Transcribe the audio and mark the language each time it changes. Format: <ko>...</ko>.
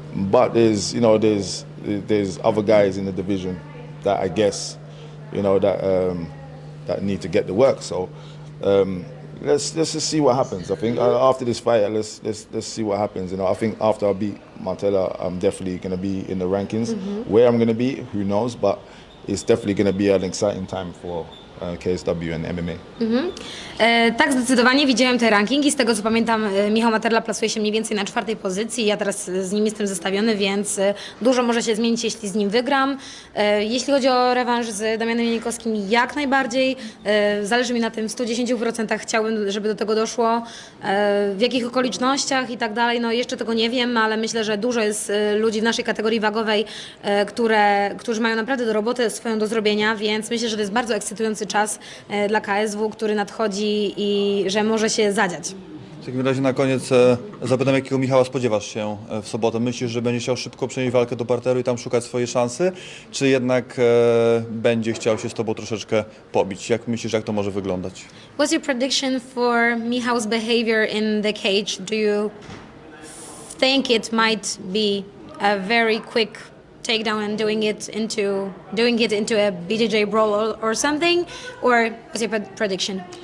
<en>But there's other guys in the division that I guess, that need to get the work. So let's just see what happens. I think after this fight, let's see what happens. I think after I beat Materlão, I'm definitely going to be in the rankings. Where I'm going to be, who knows? But it's definitely going to be an exciting time KSW and MMA.</en> <pl>Tak, zdecydowanie widziałem te rankingi. Z tego co pamiętam, Michał Materla plasuje się mniej więcej na 4. pozycji. Ja teraz z nim jestem zestawiony, więc dużo może się zmienić, jeśli z nim wygram. Jeśli chodzi o rewanż z Damianem Janikowskim, jak najbardziej. Zależy mi na tym w 110%. Chciałbym, żeby do tego doszło. W jakich okolicznościach i tak dalej, no jeszcze tego nie wiem, ale myślę, że dużo jest ludzi w naszej kategorii wagowej, którzy mają naprawdę do roboty swoją do zrobienia, więc myślę, że to jest bardzo ekscytujący czas dla KSW, który nadchodzi i że może się zadziać. W takim razie na koniec zapytam, jakiego Michała spodziewasz się w sobotę? Myślisz, że będzie chciał szybko przenieść walkę do parteru i tam szukać swojej szansy, czy jednak będzie chciał się z tobą troszeczkę pobić? Jak myślisz, jak to może wyglądać?</pl> <en>What's your prediction for Michał's behavior in the cage? Do you think it might be a very quick takedown and doing it into a BJJ brawl or something, or what's your prediction?</en>